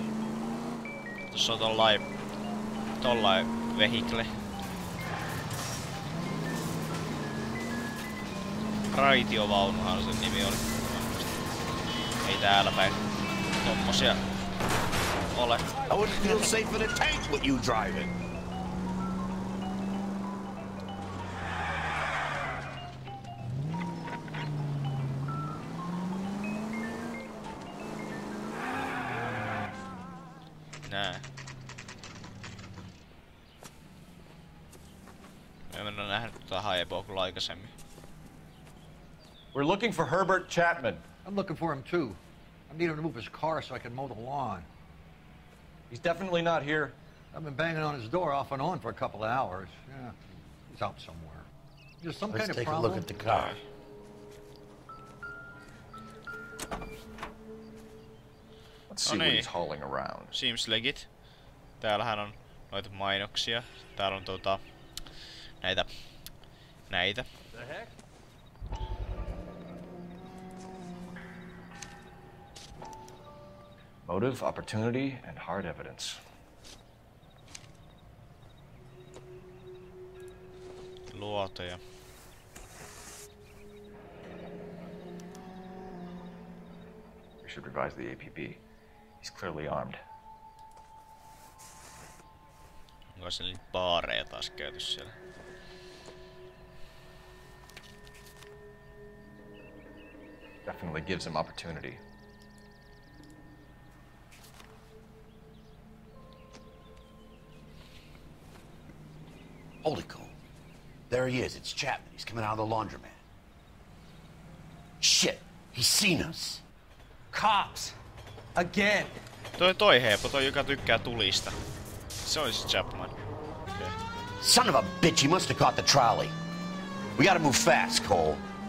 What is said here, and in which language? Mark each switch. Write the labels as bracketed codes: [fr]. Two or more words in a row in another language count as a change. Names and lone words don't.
[fi] Tossa on tollain vehikle. Raitiovaunuhan sen nimi oli. Ei täällä päin tommosia ole. [en] I wouldn't feel safe in a tank with you driving. [fi] Nää. Me en oo nähnyt tota Haeboa kyllä aikaisemmin. [en] We're looking for Herbert Chapman. I'm looking for him too. I need him to move his car so I can mow the lawn. He's definitely not here. I've been banging on his door off and on for a couple of hours. Yeah, he's out somewhere. There's some kind of problem. Let's take a look at the car. Let's see what he's hauling around. Seems legit. [fi] Täällähän on noita mainoksia. Täällä on näitä. [en] Motive, opportunity, and hard evidence. [fi] Luoteja. [en] We should revise the APB. He's clearly armed. [fi] Onko se niitä baareja taas käyty siellä? [en] Definitely gives him opportunity. Holy cow. There he is. It's Chapman. He's coming out of the laundromat. Shit. He's seen us. Cops. Again. [fi] Toi heepo, toi joka tykkää tulista. Se on siis Chapman. [en] Okay. Son of a bitch, he must have caught the trolley. We gotta move fast, Cole.